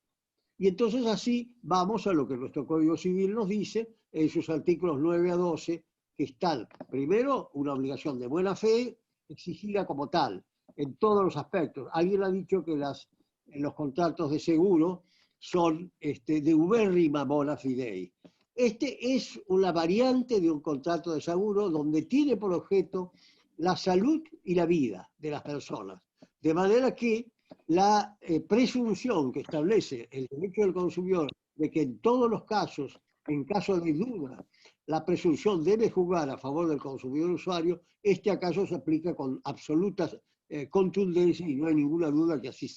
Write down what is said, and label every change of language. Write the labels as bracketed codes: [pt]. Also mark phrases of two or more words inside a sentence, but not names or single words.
[es] Y entonces así vamos a lo que nuestro Código Civil nos dice en sus artículos 9 a 12, que están, primero, una obligación de buena fe exigida como tal, en todos los aspectos. Alguien ha dicho que los contratos de seguro son de [la] ubérrima bona fidei. [es] Es una variante de un contrato de seguro donde tiene por objeto la salud y la vida de las personas. De manera que la presunción que establece el derecho del consumidor de que en todos los casos, en caso de duda, la presunción debe jugar a favor del consumidor usuario, este acaso se aplica con absoluta contundencia y no hay ninguna duda que así sea.